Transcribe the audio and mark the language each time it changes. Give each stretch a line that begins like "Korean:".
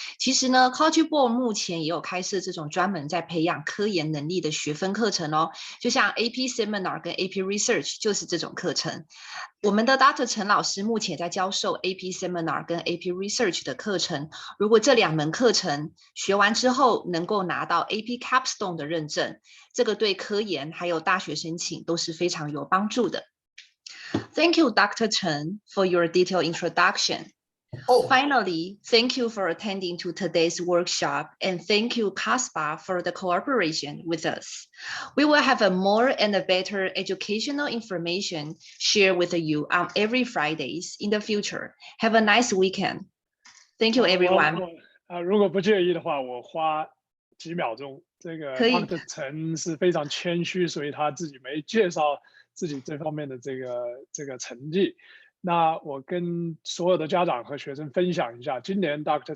Chinese: 其实呢 College Board 目前也有开设这种专门在培养科研能力的学分课程哦，就像 AP Seminar 跟 AP Research 就是这种课程。我们的 Dr. 陈老师目前在教授 AP Seminar 跟 AP Research 的课程，如果这2门课程学完之后能够拿到 AP Capstone 的认证，这个对科研还有大学申请都是非常有帮助的。
English: Thank you, Dr. Chen, for your detailed introduction. Finally, thank you for attending to today's workshop, and thank you, CASPA, for the cooperation with us. We will have a more and a better educational information shared with you on every Fridays in the future. Have a nice weekend. Thank you, everyone.
Chinese: 如果不介意的话，我花几秒钟。这个 Dr. 陈是非常谦虚，所以他自己没介绍自己这方面的这个成绩。那我跟所有的家长和学生分享一下，今年 Dr.